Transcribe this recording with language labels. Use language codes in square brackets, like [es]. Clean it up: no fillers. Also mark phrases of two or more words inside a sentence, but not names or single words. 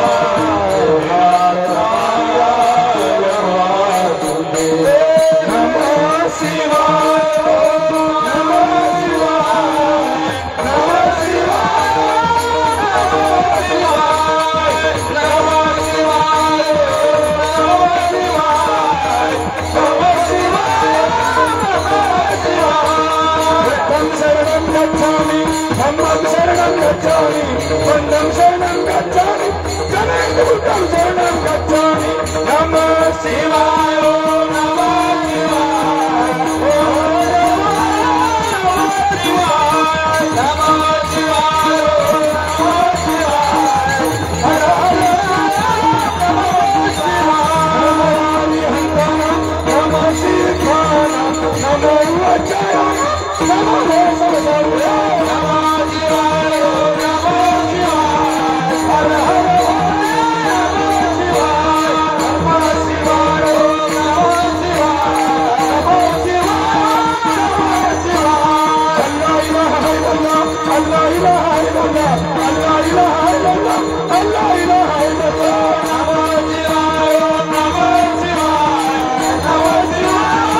[sa] नमः शिवाय, नमः शिवाय, नमः शिवाय, नमः शिवाय, नमः शिवाय, नमः शिवाय. [pi] शरणं गच्छामि, धम्मं शरणं गच्छामि, संघं शरणं गच्छामि, जनार्दनं शरणं गच्छामि. [sa] नमः शिवाय, नमः शिवाय, नमः शिवाय, नमः शिवाय, नमः शिवाय, हर हर नमः शिवाय, नमः शिवाय, नमो वचय, नमो सर्वदेव, नमः शिवाय, नमः शिवाय, हर हर नमः शिवाय, नमः शिवाय, नमः शिवाय, नमः शिवाय, नमः शिवाय. [ar] الله إله إلا الله، الله إله إلا الله، الله إله إلا الله، الله إله إلا الله. [sa] नमः शिवाय, नमः शिवाय,